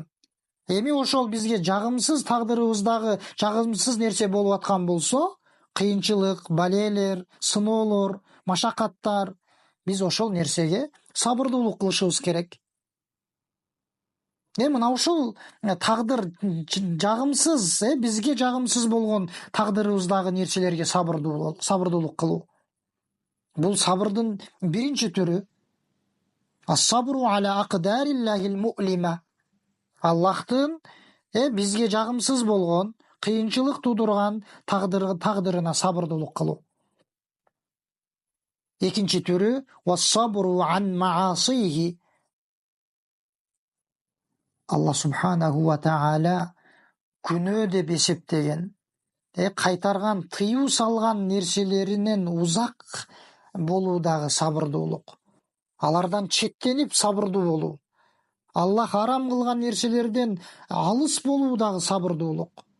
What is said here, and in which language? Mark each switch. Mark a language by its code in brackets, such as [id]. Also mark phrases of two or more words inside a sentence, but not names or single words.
[ky] Эми ошол бизге жагымсыз тагдырыбыздагы жагымсыз нерсе болуп аткан болсо, кыйынчылык, балелер, сыноолор, машакаттар, биз ошол нерсеге сабырдуулук кылышыбыз керек. Мына ушул тагдыр жагымсыз, бизге жагымсыз болгон тагдырыбыздагы нерселерге сабырдуулук кылуу. Бул сабырдын биринчи түрү. [ar] الصبر على أقدار الله المؤلمة. [ky] Аллахтын бизге жагымсыз болгон, кыйынчылык тудурган тагдырына сабырдуулук кылуу. Экинчи түрү [ar] والصبر عن معاصيه. الله سبحانه وتعالى [ky] күнөө деп эсептеген, кайтарган, тыюу салган нерселеринен узак болуудагы сабырдуулук. Алардан четтенип сабырдуу болуу. Аллах арам кылган нерселерден алыс болуудагы сабырдуулук.